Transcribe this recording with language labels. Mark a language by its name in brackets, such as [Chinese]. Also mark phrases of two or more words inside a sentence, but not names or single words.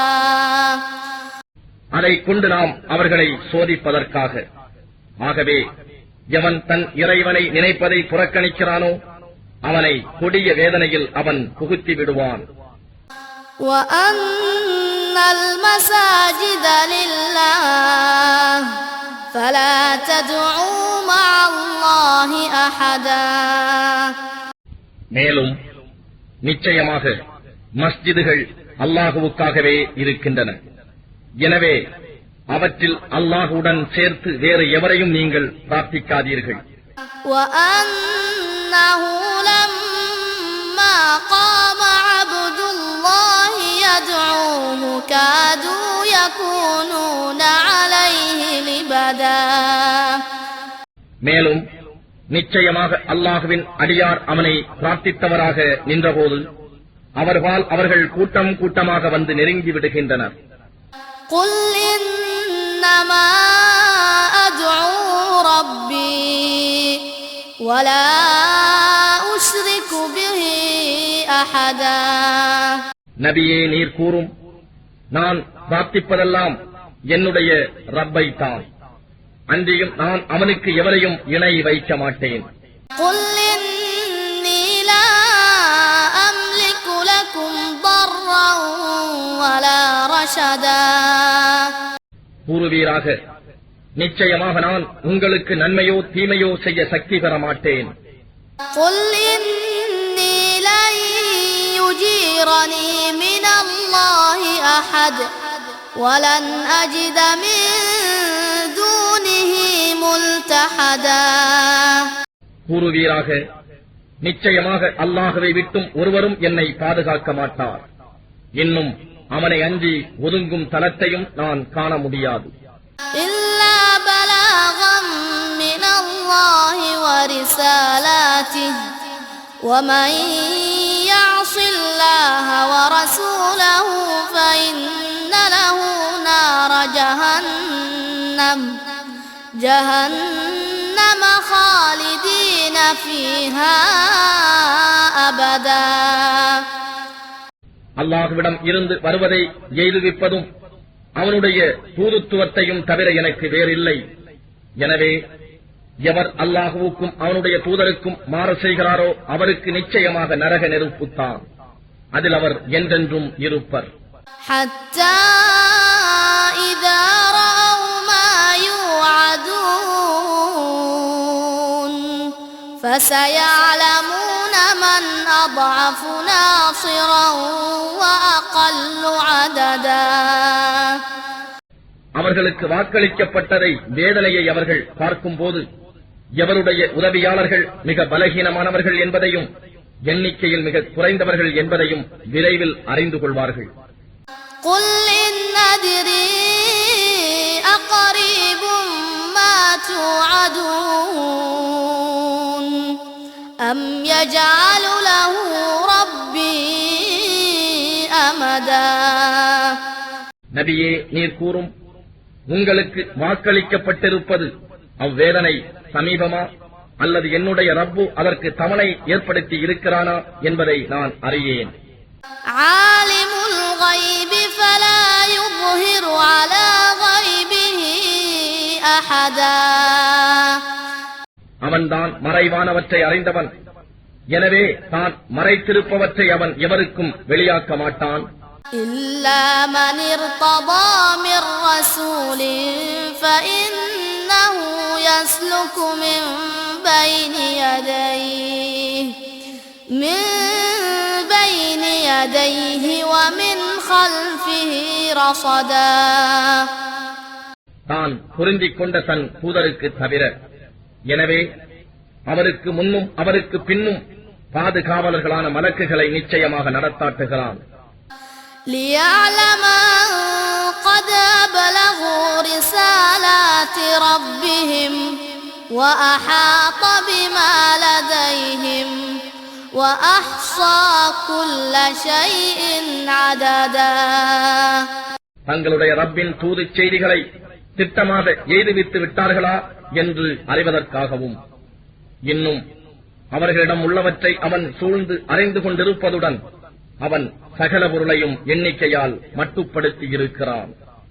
[Tamil] அதைக் கொண்டு நாம் அவர்களை சோதிப்பதற்காக. ஆகவே எவன் தன் இறைவனை நினைப்பதை புறக்கணிக்கிறானோ அவனை கொடிய வேதனையில் அவன் புகுத்தி விடுவான். [Arabic] وَأَنَّ الْمَسَاجِدَ لِلَّهِ فَلَا تَدْعُوا مَعَ اللَّهِ أَحَدًا. [Tamil] மேலும் நிச்சயமாக மஸ்ஜிதுகள் அல்லாஹுவுக்காகவே இருக்கின்றன. எனவே அவற்றில் அல்லாஹுடன் சேர்த்து வேறு எவரையும் நீங்கள் பிரார்த்திக்காதீர்கள். [Arabic] وَأَنَّهُ لَمَّا قَامَ عَبْدُ اللَّهِ يَدْعُوهُ كَادُوا يَكُونُونَ عَلَيْهِ لِبَدًا. [Tamil] மேலும் நிச்சயமாக அல்லாஹுவின் அடியார் அவனை பிரார்த்தித்தவராக நின்றபோது அவர்கள் கூட்டம் கூட்டமாக வந்து நெருங்கி விடுகின்றனர். [Arabic] قُلْ إِنَّمَا أَدْعُو رَبِّي وَلَا أُشْرِكُ بِهِ أَحَدًا. [Tamil] நபியே நீர் கூறும், நான் பிரார்த்திப்பதெல்லாம் என்னுடைய ரப்பை தான், அன்றியும் நான் அவனுக்கு எவரையும் இணை வைக்க மாட்டேன். [Arabic] قُلْ إِنِّي لَا أَمْلِكُ لَكُمْ ضَرًّا وَلَا رَشَدًا. [Tamil] கூறுவீராக, நிச்சயமாக நான் உங்களுக்கு நன்மையோ தீமையோ செய்ய சக்தி பெற மாட்டேன். [Arabic] قُلْ إِنِّي لَن يُجِيرَنِي مِنَ اللَّهِ أَحَدٌ وَلَنْ أَجِدَ مِن دُونِهِ مُلْتَحَدًا. [Tamil] கூறுவீராக, நிச்சயமாக அல்லாஹ்வை விட்டும் ஒருவரும் என்னை பாதுகாக்க மாட்டார். இன்னும் அவனை அஞ்சி ஒதுங்கும் தலத்தையும் நான் காண முடியாது. [Arabic] إِلَّا بَلَاغًا مِّنَ اللَّهِ وَرِسَالَاتِهِ وَمَن يَعْصِ اللَّهَ وَرَسُولَهُ فَإِنَّ لَهُ نَارَ جَهَنَّمَ خَالِدًا فيها أبدا. [Tamil] அல்லாஹ்விடம் இருந்து வருவதை எய்துவிப்பதும் அவனுடைய தூதுத்துவத்தையும் தவிர எனக்கு வேறில்லை. எனவே எவர் அல்லாஹுவுக்கும் அவனுடைய தூதருக்கும் மாறு செய்கிறாரோ அவருக்கு நிச்சயமாக நரக நெருப்புத்தான். அதில் அவர் என்றென்றும் இருப்பர். [Arabic] حتى إذا رأوا ما يوعدون فسيعلمون من أضعف ناصرا وأقل عددا. [Tamil] அவர்களுக்கு வாக்களிக்கப்பட்டதை வேதனையை அவர்கள் பார்க்கும்போது எவருடைய உதவியாளர்கள் மிக பலகீனமானவர்கள் என்பதையும் எண்ணிக்கையில் மிக குறைந்தவர்கள் என்பதையும் விரைவில் அறிந்து கொள்வார்கள். [Arabic] قل إن أدري أقريب ما توعدون أم يجعل له ربي أمدا. [Tamil] நபியே, நீர் கூறும், உங்களுக்கு வாக்களிக்கப்பட்டிருப்பது அவ்வேதனை சமீபமா அல்லது என்னுடைய ரப்பு அதற்கு தவணை ஏற்படுத்தி இருக்கிறானா என்பதை நான் அறியேன். [Arabic] عالم الغيب فلا يظهر على غيبه أحدا. [Tamil] அவன்தான் மறைவானவற்றை அறிந்தவன். எனவே தான் மறைத்திருப்பவற்றை அவன் எவருக்கும் வெளியாக்க மாட்டான். [Arabic] إلا من ارتضى من رسول فإنه يسلك من بين يديه ومن خلفه رصدا. [Tamil] தான் பொருந்திக் கொண்ட தன் தூதருக்கு தவிர. எனவே அவருக்கு முன்னும் அவருக்கு பின்னும் பாதுகாவலர்களான மலக்குகளை நிச்சயமாக நடத்தாட்டுகிறான். [Arabic] ليعلم أن قد أبلغوا رسالات ربهم وأحاط بما لديهم وأحصى كل شيء عددا. [Tamil] தங்களுடைய ரப்பின் தூதுச் செய்திகளை திட்டமாக எய்துவித்து விட்டார்களா என்று அறிவதற்காகவும் இன்னும் அவர்களிடம் உள்ளவற்றை அவன் சூழ்ந்து அறிந்து கொண்டிருப்பதுடன் அவன் சகல பொருளையும் எண்ணிக்கையால் மட்டுப்படுத்தி இருக்கிறான்.